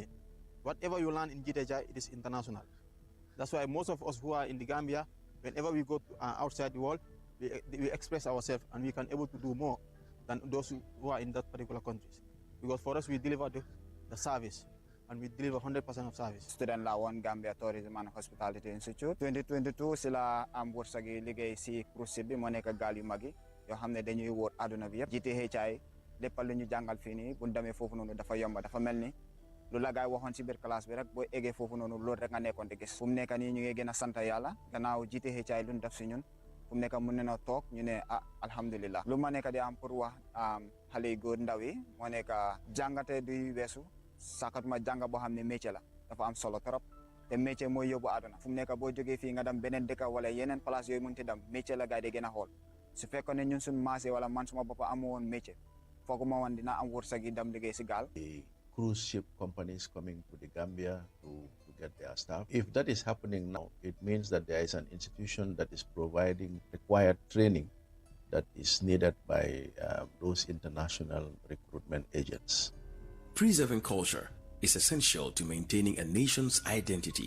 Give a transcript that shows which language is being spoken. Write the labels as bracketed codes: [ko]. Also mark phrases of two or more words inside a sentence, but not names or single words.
[en] Whatever you learn in GTHI, it is international. That's why most of us who are in the Gambia, whenever we go to, outside the world, we express ourselves and we can able to do more than those who are in that particular countries. Because for us, we deliver the service, and we deliver 100% of service. [wo] Student la one Gambia Tourism and Hospitality Institute. 2022 sila am wursagi liggéey si [en] cruise ship [wo] bi mo nekk gaal yu mag yi yoo xam ne dañuy wóor àdduna bi yëpp. GTHI lépp lu ñu jàngal fii nii bu ñu demee foofu noonu dafa yomba, dafa mel ni lu la gaay waxoon si biir classe bi rek boo eggee foofu noonu loolu rek nga nekkoon di gis. Fu mu nekk nii ñu ngi gën a sant yàlla gannaaw GTHI lu ñu def si ñun. Fu mu nekk mun nañoo toog ñu ne alhamdulillah. Lu ma nekk di am pour wax xale yu góor ndaw yi moo nekk jàngate du weesu sakatuma jàng boo xam ne métier la dafa am solo trop te métier mooy yóbbu àdduna. Fu mu nekk boo jógee fii nga dem beneen dëkk wala yeneen place yooyu mënti dem métier la gaay di gën a xool. Su fekkoon ne ñun suñu maase wala man suma bopp amu woon métier foog ma woon dina am wërsëg yi dem liggéey si gaal. [en] The cruise ship companies coming to the Gambia to get their staff. If that is happening now, it means that there is an institution that is providing required training that is needed by those international recruitment agents. Preserving culture is essential to maintaining a nation's identity.